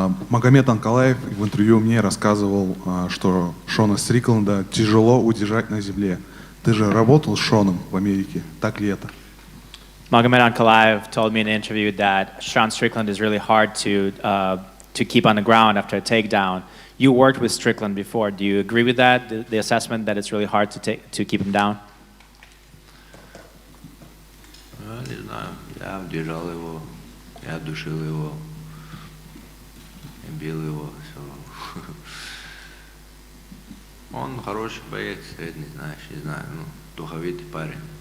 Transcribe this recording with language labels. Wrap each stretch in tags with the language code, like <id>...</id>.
<ru>Магомед Анкалаев в интервью мне рассказывал, что Шона Стрикленда тяжело удержать на земле. Ты же работал с Шоном в Америке, так ли это?</ru> <en>Magomed Ankalaev told me in an interview that Sean Strickland is really hard to keep on the ground after a takedown. You worked with Strickland before. Do you agree with that? The assessment that it's really hard to keep him down?</en> <ru>Не знаю. Я удержал его, я душил его, бил его. Он хороший боец, не знаю, ну, духовитый парень.</ru>